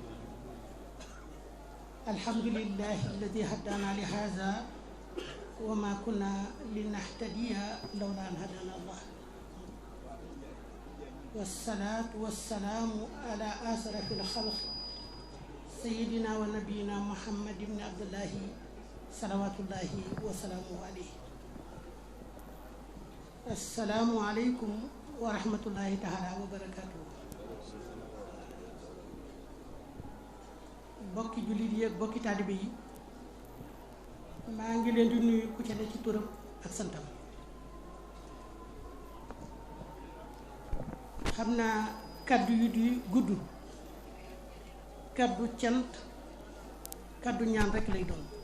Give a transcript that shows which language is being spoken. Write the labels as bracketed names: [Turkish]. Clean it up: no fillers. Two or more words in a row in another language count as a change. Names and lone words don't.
[Arabic] الحمد لله الذي هدانا لهذا وما كنا لنهتدي لولا أن هدانا الله والصلاة والسلام على أشرف الخلق سيدنا ونبينا محمد بن عبد الله صلوات الله وسلامه عليه السلام عليكم ورحمة الله تعالى وبركاته [Wolof] bokki jullit yi ak bokki taalibe yi maa ngi leen di nuyu ku ca ne ci turam ak santam xam naa kaddu yu di gudd kaddu cant kaddu ñaan rek lay doon